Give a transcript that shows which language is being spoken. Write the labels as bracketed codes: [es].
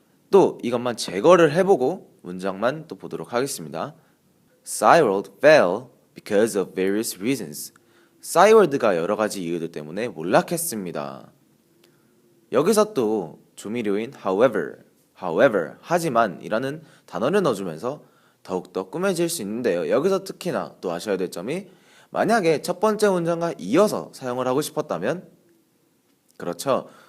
[ko] 또 이것만 제거를 해보고 문장만 또 보도록 하겠습니다. [en] Cyworld fell because of various reasons. [ko] 싸이월드가 여러 가지 이유들 때문에 몰락했습니다. 여기서 또 조미료인 however, 하지만 이라는 단어를 넣어주면서 더욱더 꾸며질 수 있는데요. 여기서 특히나 또 아셔야 될 점이 만약에 첫 번째 문장과 이어서 사용을 하고 싶었다면 그렇죠.